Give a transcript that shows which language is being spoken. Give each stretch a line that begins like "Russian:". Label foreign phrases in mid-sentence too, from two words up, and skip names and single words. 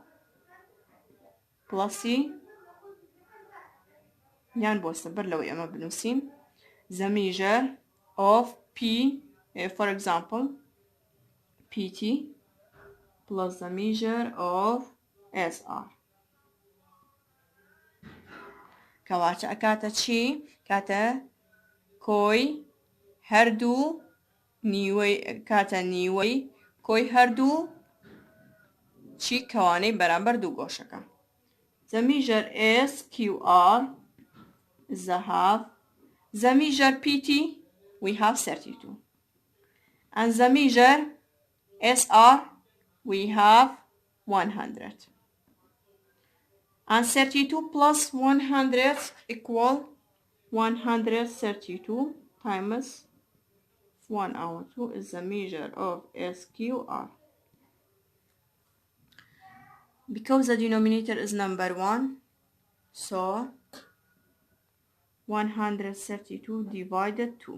Central Kurdish: پڵەسی یان بۆستە بەر لەوەی ئەمە بنووسین
English: the measure of P for example PT plus the measure of SR
Central Kurdish: کەواتە ئەکاتە چی کاتە کۆی هەردوو نیوەی کاتە نیوەی کۆی هەردوو چی کەوانەی بەرامبەر دوو گۆشەکە
English: the measure SQR is the half the measure PT we have 32 and the measure SR we have 100 and 32 plus 100 equal 132 times 1 over 2 is the measure of SQR because the denominator is number 1, so 132 divided 2.